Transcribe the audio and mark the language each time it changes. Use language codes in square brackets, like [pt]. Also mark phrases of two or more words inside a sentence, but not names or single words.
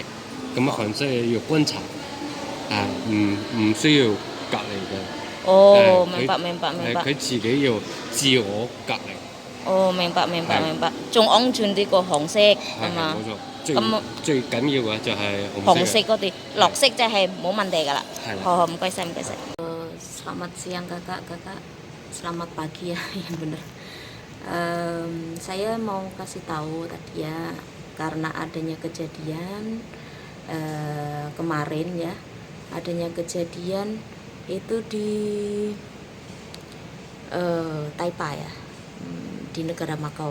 [yue] 咁紅色要觀察，唔需要隔離嘅。哦，明白。佢自己要自我隔離。哦，明白。仲安全啲過紅色係嘛？冇錯。咁最緊要嘅就係紅色嗰啲，綠色就係冇問題㗎啦。係啦。好，唔該晒。 [id] Selamat siang kakak, selamat pagi ya, yang benar. Saya mau kasih tahu tadi ya, karena adanya kejadian kemarin ya, adanya kejadian itu di Taipei ya, di negara Makau.